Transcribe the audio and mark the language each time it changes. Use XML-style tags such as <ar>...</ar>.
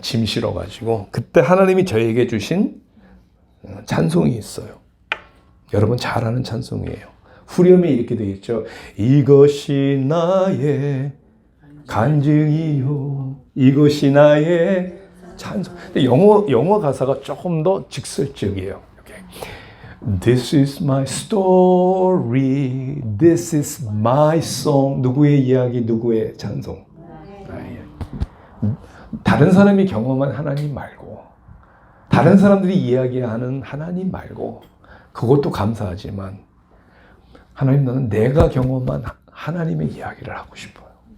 <ko>짐 실어가지고. 그때 하나님이 저에게 주신 찬송이 있어요. 여러분 잘 아는 찬송이에요. 후렴이 이렇게 되어 있죠. 이것이 나의 간증이요, 이것이 나의 찬송. 근데 영어 가사가 조금 더 직설적이에요. 이렇게.</ko> <en>This is my story, this is my song.</en> <ko>누구의 이야기, 누구의 찬송. 다른 사람이 경험한 하나님 말고, 다른 사람들이 이야기하는 하나님 말고, 그것도 감사하지만 하나님, 나는 내가 경험한 하나님의 이야기를 하고 싶어요.</ko>